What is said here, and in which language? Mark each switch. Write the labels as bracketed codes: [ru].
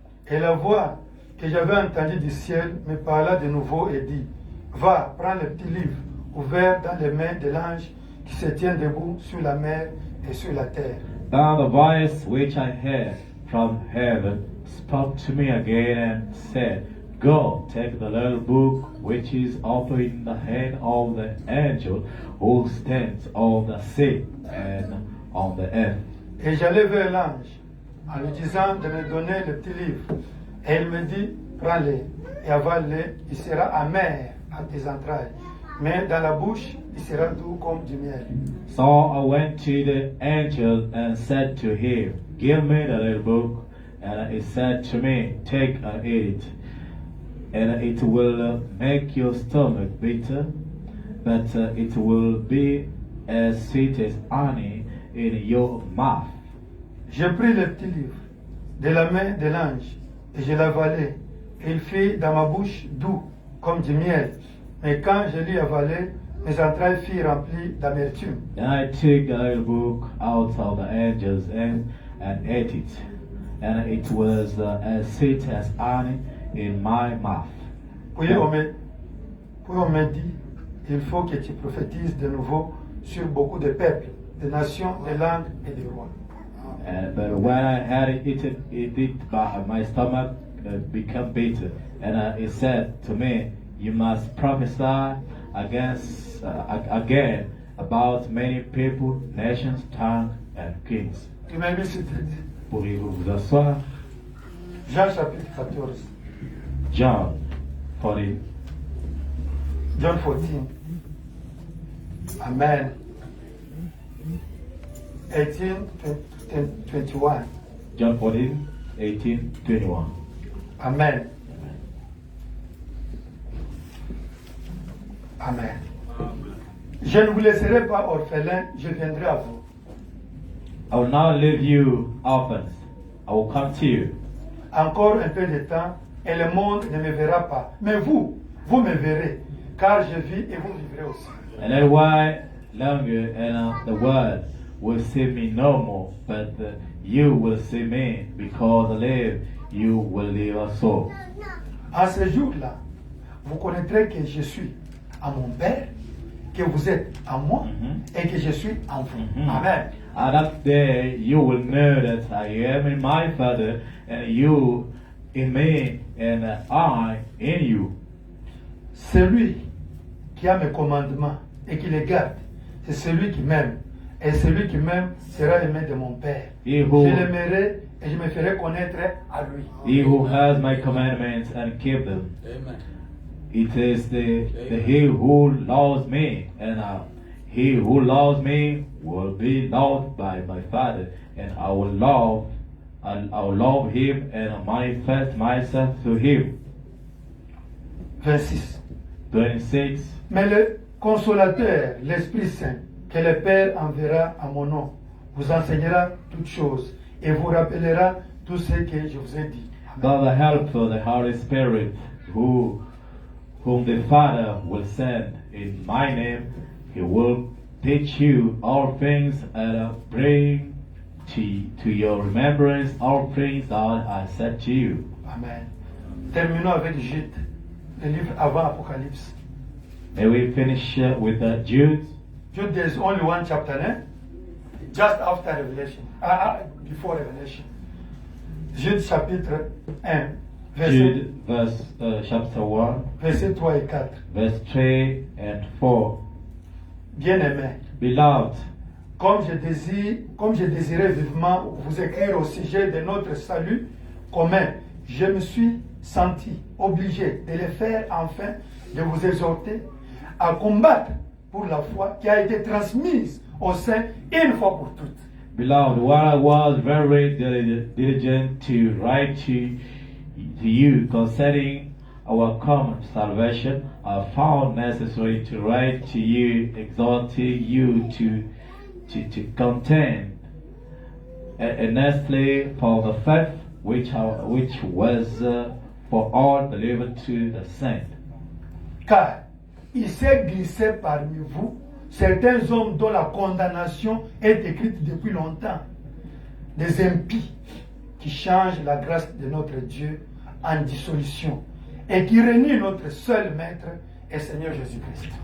[fr] Et la voix que j'avais entendue du ciel me parla de nouveau et dit, va, prends le petit livre ouvert dans les mains de l'ange qui se tient debout sur la mer et sur la terre. [en] Then the voice which I heard from heaven spoke to me again and said, go, take the little book which is open in the hand of the angel who stands on the sea and on the earth. [fr] Et j'allai vers l'ange en lui disant de me donner le petit livre. Et il me dit, prends-le et avale-le, il sera amer à tes entrailles. Mais dans la bouche, il sera doux comme du miel. [en] So I went to the angel and said to him, give me the little book. And he said to me, take and eat it. And it will make your stomach bitter, but it will be as sweet as honey in your mouth. [fr] J'ai pris le petit livre de la main de l'ange et je l'avalai. Il fit dans ma bouche doux comme du miel. Mais quand je l'ai avalé, mes entrailles furent remplies d'amertume. [en] Then I took the little book out of the angel's hand and ate it. And it was as sweet as honey in my mouth. [fr] Puis on me dit, il faut que tu prophétises de nouveau sur beaucoup de peuples, de nations, de langues et de rois. [en] But when I had eaten it, my stomach became bitter. And it said to me, you must prophesy again about many people, nations, tongues, and kings. [fr] Tu m'as mis sur tête. Pourriez-vous vous asseoir? Jean chapitre 14. [en] John 14. John 14. Amen. 18:21. John 14, 18, 21. Amen. Amen. [fr] Je ne vous laisserai pas orphelins, je viendrai à vous. [en] I will not leave you orphans. I will come to you. [fr] Encore un peu de temps et le monde ne me verra pas. Mais vous me verrez, car je vis et vous vivrez aussi. [en] And a while longer, and the world will see me no more, but you will see me, because I live, you will live also. [fr] En ce jour-là, vous connaîtrez que je suis à mon Père, que vous êtes à moi et que je suis en vous. Amen. [en] At that day you will know that I am in my Father, and you in me, and I in you. [fr] Celui qui a mes commandements et qui les garde, c'est celui qui m'aime. Et celui qui m'aime sera aimé de mon Père. [en] He [fr] Je [en] who, [fr] l'aimerai et je me ferai connaître à lui. [en] he who has my commandments and keep them, Amen. it is the he who loves me, and he who loves me will be loved by my Father, and I will love him and manifest myself to him. 26. 26. [fr] Mais le consolateur, l'Esprit Saint, que le Père enverra à mon nom, vous enseignera toutes choses et vous rappellera tout ce que je vous ai dit. [en] God the Helper, the Holy Spirit, whom the Father will send in my name, he will teach you all things and bring to your remembrance all things that I said to you. Amen. [fr] Terminons avec Jude, le livre avant Apocalypse. [en] May we finish with Jude. Jude, there is only one chapter, eh? Just after Revelation, before Revelation. [fr] Jude chapitre 1, [en] Jude, chapter 1, [fr] verset 3 et 4. [en] verse 3 and 4. [fr] Bien-aimés, [en] Beloved, [fr] comme je désirais vivement vous écrire au sujet de notre salut commun, je me suis senti obligé de le faire afin de vous exhorter à combattre pour la foi qui a été transmise au sein une fois pour toutes. [en] Beloved, while I was very diligent to write to you concerning our common salvation, I found necessary to write to you, exhorting you to contend earnestly for the faith which was for all delivered to the saints. [fr] Car il s'est glissé parmi vous certains hommes dont la condamnation est écrite depuis longtemps, des impies qui changent la grâce de notre Dieu en dissolution et qui renient notre seul Maître et Seigneur Jésus-Christ.